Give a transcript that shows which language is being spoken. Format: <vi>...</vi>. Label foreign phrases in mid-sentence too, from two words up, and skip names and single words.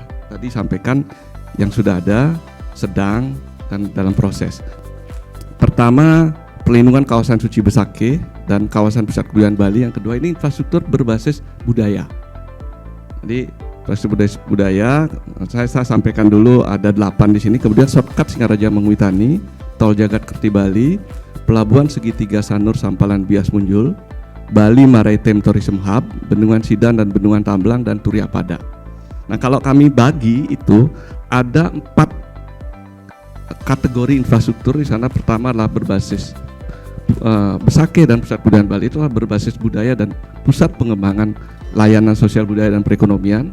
<id>Tadi sampaikan yang sudah ada, sedang, dan dalam proses. Pertama, pelindungan kawasan suci Besakeh dan kawasan pusat kebudayaan Bali. Yang kedua, ini infrastruktur berbasis budaya. Jadi infrastruktur budaya, saya sampaikan dulu ada 8 di sini. Kemudian shortcut Singaraja Mengwitani, tol Jagat Kerti Bali, pelabuhan segitiga Sanur Sampalan Bias Munjul, Bali Maritime Tourism Hub, Bendungan Sidan dan Bendungan Tamblang dan Turiapada. Nah, kalau kami bagi itu ada 4 kategori infrastruktur di sana. Pertama adalah berbasis Besakeh dan pusat kebudayaan Bali, itu adalah berbasis budaya dan pusat pengembangan layanan sosial budaya dan perekonomian.</id>